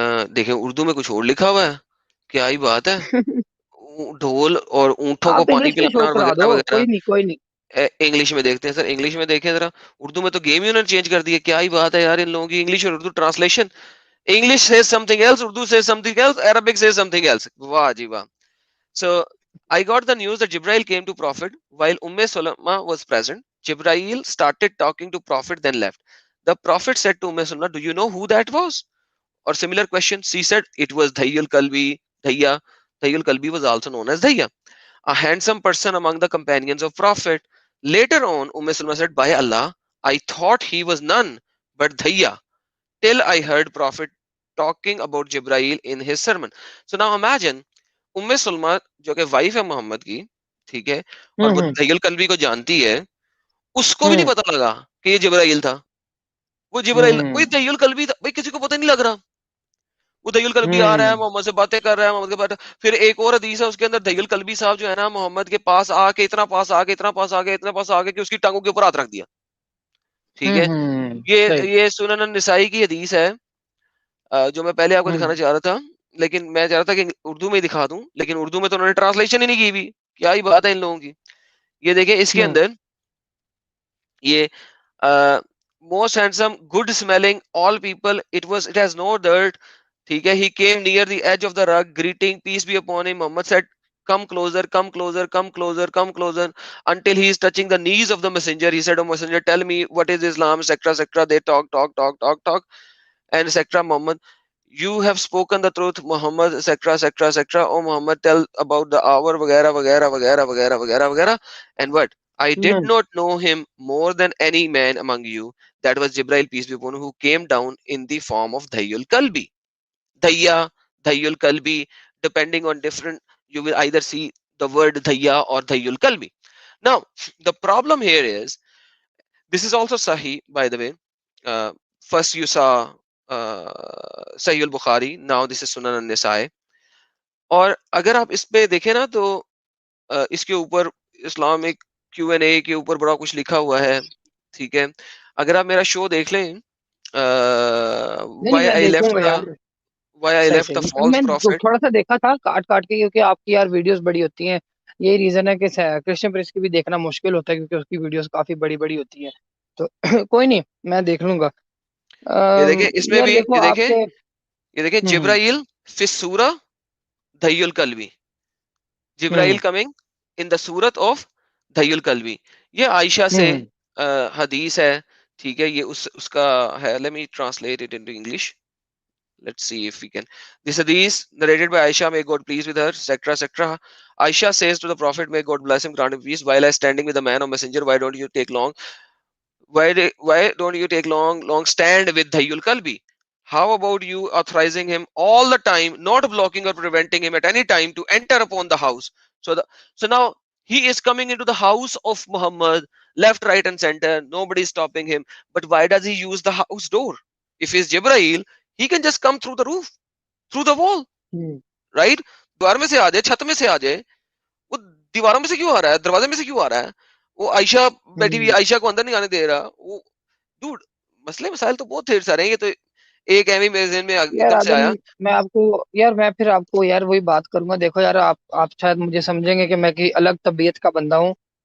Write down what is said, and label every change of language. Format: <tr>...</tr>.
<hi>देखें उर्दू में कुछ और लिखा हुआ है, क्या ही बात है। ढोल और ऊंटों को आप पानी इंग्लिश में शो पिलाना और करा वगैरह दो, वगैरह। कोई नहीं कोई नहीं। इंग्लिश में देखते हैं सर, इंग्लिश में देखें जरा। उर्दू में तो गेम ही उन्होंने चेंज कर दी है, क्या ही बात है यार इन लोगों की इंग्लिश और Urdu translation.</hi> <en>English says something else, Urdu says something else, Arabic says something else.</en> <hi>वाह जी वाह।</hi> <en>So I got the news that Jibril came to Prophet while Salama was present. Jibril started talking to Prophet, then left. The Prophet said to Salama, "Do you know who that was?" Or similar question. She said, "It was Dhayyul Kalbi." Dhayya. Dhayyul Kalbi was also known as Dhayya, a handsome person among the companions of Prophet. Later on, Salama said, "By Allah, I thought he was none but Dhayya, till I heard Prophet talking about Jibril in his sermon." So now imagine,</en> <hi>उम्मे सुलमा जो कि wife है मोहम्मद की, ठीक है, और वो हम्म। दहियल कल्बी को जानती है, उसको भी नहीं हम्म पता लगा कि ये जिब्राइल था। वो जिब्राइल कोई हम्म दहियल कल्बी था भाई, किसी को पता नहीं लग रहा। वो दहियल कल्बी आ रहा है, हम्म मोहम्मद से बातें कर रहा है, मोहम्मद के बाद फिर एक और हदीस है उसके अंदर, दहियल कल्बी साहब जो है ना मोहम्मद के पास आके, इतना पास आके, इतना पास आके, इतना पास आके कि उसकी टांगों के ऊपर हाथ रख दिया। ठीक है, ये सही। ये सुनन निसाई की हदीस है, जो मैं पहले आपको दिखाना हम्म चाह रहा था, लेकिन मैं चाह रहा था कि उर्दू में ही दिखा दूं, लेकिन उर्दू में तो उन्होंने ट्रांसलेशन ही नहीं की भी। क्या ही बात है इन लोगों की। ये देखिए इसके हम्म</hi> <en>अंदर, ये most handsome good smelling all people, it has no dirt. ठीक है, he came near the edge of the rug greeting peace be upon him, Muhammad said, come closer, come closer, come closer, come closer, until he is touching the knees of the messenger. He said, "Oh messenger, tell me what is Islam," etc., etc. They talk, and etc. Muhammad, you have spoken the truth, Muhammad, etc., etc., etc. Oh Muhammad, tell about the hour,</en> <hi>वगैरह वगैरह वगैरह वगैरह</hi> <en>वगैरह वगैरह। And what? I did hmm not know him more than any man among you. That was Jibril, peace be upon him, who came down in the form of Dhayyul Kalbi. Dhayya, Dhayyul Kalbi, depending on different, you will either see the word Dhayya or Dhayyul Kalbi. Now, the problem here is, this is also Sahih, by the way. Uh, First you saw Sahih al-Bukhari, now this is Sunan an-Nisa'i.</en> <hi>और अगर आप इस पे देखें ना तो इसके ऊपर इस्लामिक Q&A के ऊपर बड़ा कुछ लिखा हुआ है। ठीक है, अगर आप मेरा शो देख लें, नहीं नहीं,</hi> <en>why</en> <hi>मैं</hi> <en>I left</en> <hi>देखूंगा</hi> <en>the</en> <hi>यार।</hi> <en>why I</en> <hi>सही</hi> <en>left</en> <hi>सही,</hi> <en>the false prophet.</en> <hi>थोड़ा सा देखा था काट काट के, क्योंकि आपकी यार वीडियोस बड़ी होती हैं। यही रीजन है कि कृष्ण प्रेस की भी देखना मुश्किल होता है, क्योंकि उसकी वीडियोस काफी बड़ी बड़ी होती हैं। तो कोई नहीं, मैं देख लूंगा। ये देखें इसमें यार भी, देखो आपके। ये देखें हम्म। जिब्राइल फिस्सूरा धय्युल कल्बी, जिब्राइल हम्म</hi> <en>Coming in the सूरत of Dhayyul Kalbi.</en> <hi>ये आयशा से हम्म हदीस है। ठीक है, ये उसका है।</hi> <en>Let me translate it into English, let's see if we can. This hadith narrated by Aisha, may God please with her, etc., etc. Aisha says to the Prophet, may God bless him, grant him peace, while I standing with the man or messenger, why don't you take long? Why don't you take long stand with Dhayyul Kalbi? How about you authorizing him all the time, not blocking or preventing him at any time to enter upon the house? So now He is coming into the house of Muhammad, left, right, and center. Nobody is stopping him. But why does he use the house door? If he's Jibrail, he can just come through the roof, through the wall, hmm, right?</en> <hi>द्वार में से आ जाए, छत में से आ जाए, वो दीवारों में से क्यों आ रहा है, दरवाजे में से क्यों आ रहा है? वो आयशा बैठी हुई, हम्म। आयशा को अंदर नहीं आने दे रहा वो। डूड, मसले मसाइल तो बहुत ढेर सारे हैं। ये तो एक एमी मेरे ज़हन में यार एकदम से आदम, आया। मैं आपको, यार मैं फिर आपको यार वही बात करूंगा। देखो यार, आप शायद मुझे समझेंगे कि मैं की अलग तबीयत का बंदा हूँ।</hi>